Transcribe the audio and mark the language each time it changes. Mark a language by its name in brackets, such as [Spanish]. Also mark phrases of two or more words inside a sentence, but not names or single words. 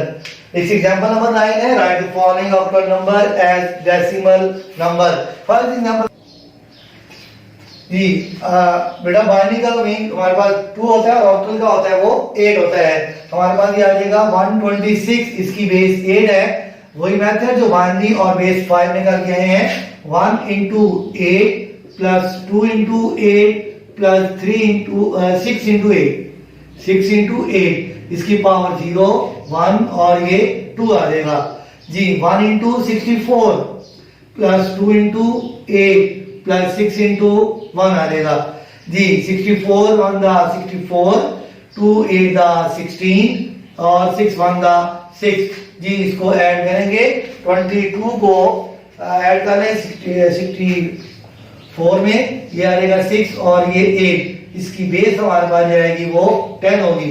[Hindi] इस एग्जांपल नंबर 9 है, [English] write the following octal number as decimal number. first example [Hindi] जी बेटा बाइनरी का तो मीन हमारे पास 2 होता है और ऑक्टल का होता है वो 8 होता है। हमारे पास ये आ जाएगा 126, इसकी बेस 8 है। वही मेथड जो बाइनरी और बेस 5 में कर गए हैं, [English] 1 into 8 plus 2 into 8 plus 3 into 6 into 8, 6 into 8 [Hindi] इसकी पावर 0 1 और ये 2 आ जाएगा जी। [English] 1 into 64 plus 2 into 8 plus 6 into 1 [Hindi] आ जाएगा जी। 64 1 दा 64, 2 8 दा 16 और 6 1 दा 6 जी। इसको ऐड करेंगे, 22 को ऐड कर लें 64 में, ये आ जाएगा 6 और ये 8, इसकी बेस हमारे पास जाएगी वो 10 होगी।